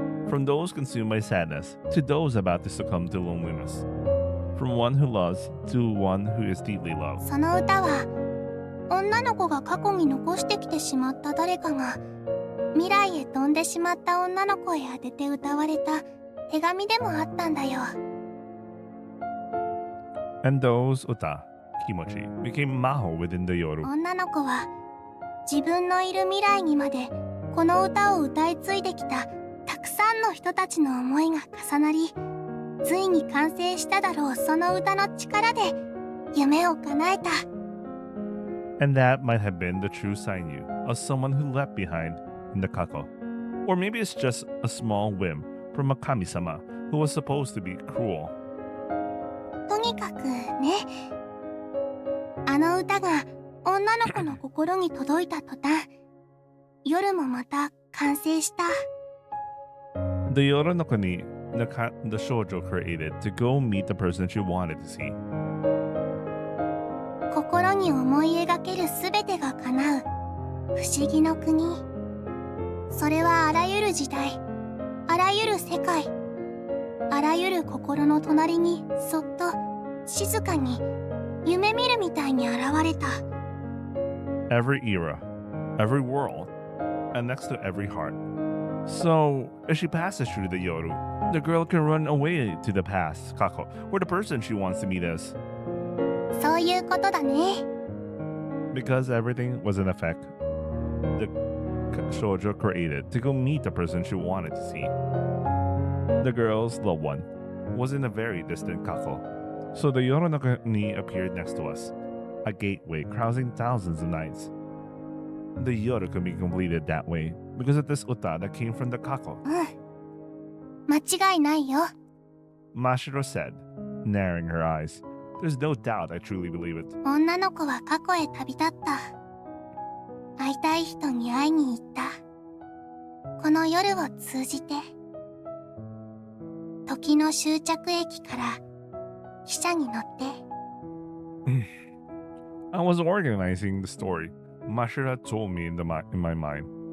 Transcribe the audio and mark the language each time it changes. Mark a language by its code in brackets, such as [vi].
[en] From those consumed by sadness to those about to succumb to loneliness. From one who loves to one who is deeply loved. [ja] その歌は女の子が過去に残してきてしまった誰かが未来へ飛んでしまった女の子へ宛てて歌われた手紙でもあったんだよ。 [en] And those uta, [ja] kimochi, [en] became maho within the yoru. [ja] 女の子は自分のいる未来にまでこの歌を歌い継いできたたくさんの人たちの思いが重なり、ついに完成しただろうその歌の力で夢を叶えた。 [en] And that might have been the true sign you of someone who left behind in the kako. Or maybe it's just a small whim from a kami-sama who was supposed to be cruel. [ja] とにかくね、あの歌が女の子の心に届いた途端、夜もまた完成した。 [en] The yoru no kuni the shoujo created to go meet the person she wanted to see. [ja] 心に思い描けるすべてが叶う不思議の国。それはあらゆる時代、あらゆる世界、あらゆる心の隣にそっと静かに夢見るみたいに現れた。 [en] Every era, every world, and next to every heart. So, as she passes through the yoru, the girl can run away to the past, kako, where the person she wants to meet is. [ja] そういうことだね。 [en] Because everything was in effect, the shoujo created to go meet the person she wanted to see. The girl's loved one was in a very distant kako, so the yoru no kuni appeared next to us, a gateway crossing thousands of nights. The yoru could be completed that way because of this uta that came from the kako. [ja] 間違いないよ。 [en] Mashiro said, narrowing her eyes. There's no doubt I truly believe it. [ja] 女の子は過去へ旅立った。会いたい人に会いに行った。この夜を通じて。時の終着駅から汽車に乗って。 [en] I was organizing the story. Mashiro told me in my mind.